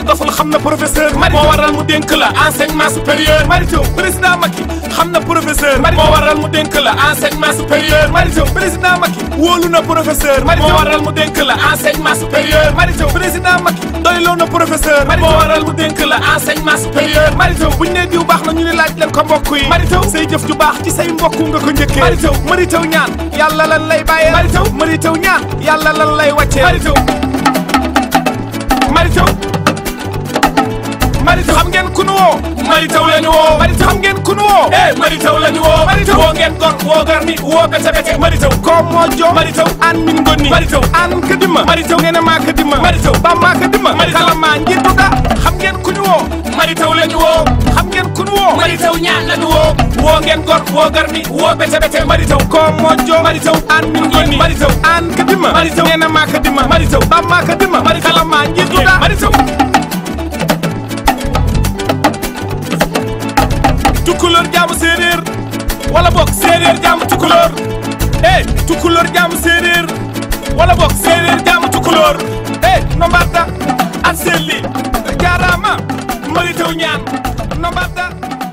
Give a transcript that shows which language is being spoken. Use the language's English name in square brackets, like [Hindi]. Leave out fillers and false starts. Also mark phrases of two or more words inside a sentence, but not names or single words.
[Wolof] doful xam na professeur moo waral mu dénk la [French] enseignement supérieur [Wolof] Mary Teuw président Macky xam na professeur moo waral mu dénk la [French] enseignement supérieur [Wolof] Mary Teuw président Macky wóolu na professeur moo waral mu dénk la [French] enseignement supérieur [Wolof] Mary Teuw président Macky doyloo na professeur moo waral mu dénk la [French] enseignement supérieur [Wolof] Mary Teuw buñ ne diw baax na ñu ne laaj leen ko mbokk yi Mary Teuw say jëf ju baax ci say mbokk nga ko njëkkee Mary Teuw ñaan yàlla lan lay bàyyee Mary Teuw ñaan yàlla lan lay wàccee Mary Teuw xam ngeen ku nu woo Mary Teuw la ñu woo xam ngeen ku nu woo Mary Teuw la ñu woo woo ngeen gor woo garmi woo bete bete Mary Teuw ko mojo Mary Teuw an min gonni Mary Teuw an ka dimma Mary Teuw ngeen ma ka dimma Mary Teuw ba ma ka dimma kala ma njiitu da xam ngeen ku ñu woo Mary Teuw la ñu woo xam ngeen ku nu woo Mary Teuw ñaan la ñu woo ngeen gor woo garmi woo bete bete Mary Teuw ko mojo Mary Teuw an min gonni Mary Teuw an ka dimma Mary Teuw ngeen ma ka dimma Mary Teuw ba ma ka dimma kala ma njiitu da Mary Teuw tukulóor jaamu séeréer wala bokk séeréer jaamu tukulóor tukulóor jaamu séeréer wala bokk séeréer jaamu tukulóor no mbatta at selli jaaraama Mary Teuw ñaan no mbatta